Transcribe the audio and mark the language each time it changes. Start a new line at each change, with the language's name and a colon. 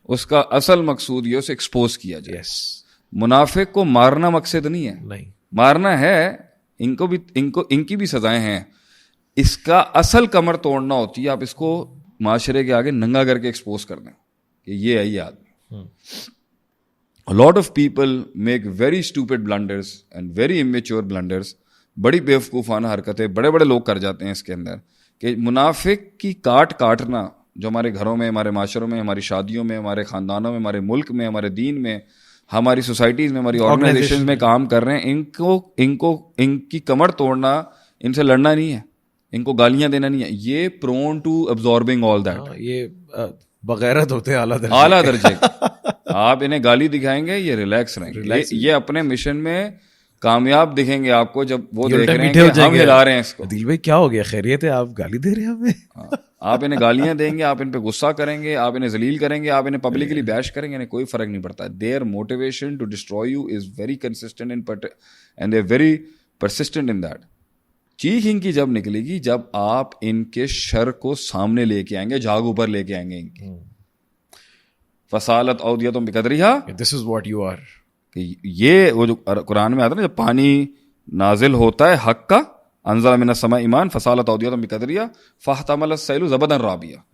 Urdu: اس کا اصل مقصود یہ اسے ایکسپوز کیا جائے. یس. منافق کو مارنا مقصد نہیں ہے, نہیں, مارنا ہے, ان کی بھی سزائیں ہیں. اس کا اصل کمر توڑنا ہوتی ہے, آپ اس کو معاشرے کے آگے ننگا کر کے ایکسپوز کر دیں کہ یہ ہے یہ آدمی.
English: A lot of people make very stupid blunders and very immature blunders.
Urdu: بڑی بیوقوفانہ حرکتیں بڑے بڑے لوگ کر جاتے ہیں اس کے اندر, کہ منافق کی کاٹنا جو ہمارے گھروں میں, ہمارے معاشروں میں, ہماری شادیوں میں, ہمارے خاندانوں میں, ہمارے ملک میں, ہمارے دین میں, ہماری سوسائٹیز میں, ہماری آرگنائزیشن میں کام کر رہے ہیں, ان کی کمر توڑنا, ان سے لڑنا نہیں ہے, ان کو گالیاں دینا نہیں ہے.
English: یہ prone to absorbing all that.
Urdu: یہ بغیرت ہوتے ہیں اعلیٰ درجے. آپ انہیں گالی دکھائیں گے, یہ ریلیکس رہیں گے, یہ اپنے مشن میں کامیاب دکھیں گے آپ کو جب وہ دیکھ رہے ہیں کہ ہم ہلا رہے ہیں اس کو. دل بھائی کیا ہو گیا, خیریت ہے, آپ گالی دے رہے ہیں ہمیں. آپ انہیں گالیاں دیں گے, آپ ان پہ غصہ کریں گے, آپ انہیں ذلیل کریں گے, آپ انہیں پبلکلی بیش کریں گے, انہیں کوئی فرق نہیں پڑتا.
English: Their motivation to destroy you is very consistent and they're very persistent in that.
Urdu: چیخ ان کی جب نکلے گی جب آپ ان کے شر کو سامنے لے کے آئیں گے, جھاگ اوپر لے کے آئیں گے ان کی.
Arabic: فصالت اودیتم بقدرہا,
English: This is what you are.
Urdu: کہ یہ وہ جو قرآن میں آتا ہے نا, جب پانی نازل ہوتا ہے حق کا,
Arabic: انزل من السماء ایمان فصالت اودیتم بقدرہا فاحتمل السیل زبدا رابیا.